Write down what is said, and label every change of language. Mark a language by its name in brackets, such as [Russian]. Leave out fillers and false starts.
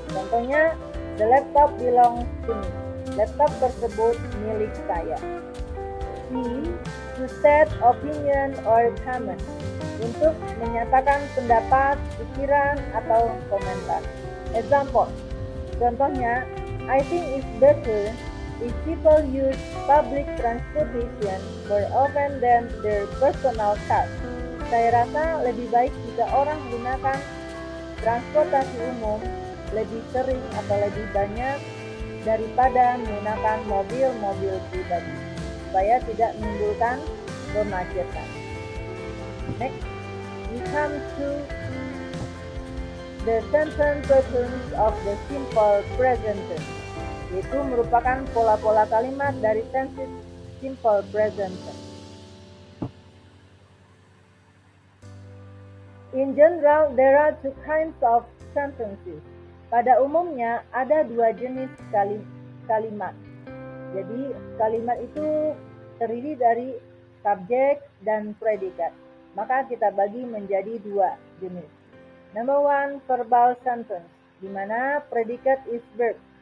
[Indonesian] Contohnya, [English] the laptop belongs to me. [Indonesian] Laptop tersebut milik saya. [English] C. To state opinion or comment. [Indonesian] Untuk menyatakan pendapat, pikiran, atau komentar. [English] Example. [Indonesian] Contohnya, [English] I think it's better if people use public transportation more often than their personal cars. [Indonesian] Saya rasa lebih baik jika orang menggunakan transportasi umum lebih sering atau lebih banyak daripada menggunakan mobil-mobil pribadi, supaya tidak menimbulkan kemacetan. [English] Next, we come to the sentence patterns of the simple present tense, [Indonesian] yaitu merupakan pola-pola kalimat dari tenses simple present tense. [English] In general, there are two kinds of sentences. [Indonesian] Pada umumnya ada dua jenis kalimat. Jadi kalimat itu terdiri dari subjek dan predikat. Maka kita bagi menjadi dua jenis. [English] Number one, verbal sentence, [Indonesian] di mana predikat [English] is verb.